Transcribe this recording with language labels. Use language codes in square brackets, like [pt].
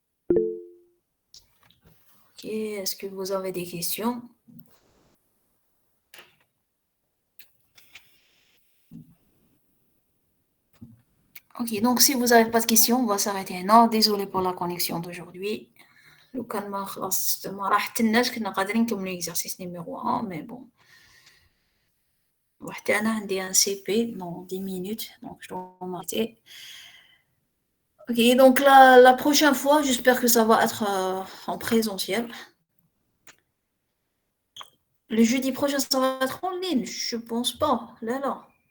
[fr] Ok, est-ce que vous avez des questions? Ok, donc si vous n'avez pas de questions, on va s'arrêter. Non, désolé pour la connexion d'aujourd'hui. [ar] لو كان ما خلاص ما راحتلناش كنا قادرين نكملوا [fr] l'exercice numéro 1 mais bon. [ar] وحتى أنا عندي [fr] un CP dans 10 minutes donc je dois m'arrêter. Ok, donc la prochaine fois, j'espère que ça va être en présentiel. Le jeudi prochain, ça va être en ligne, je pense pas. Là.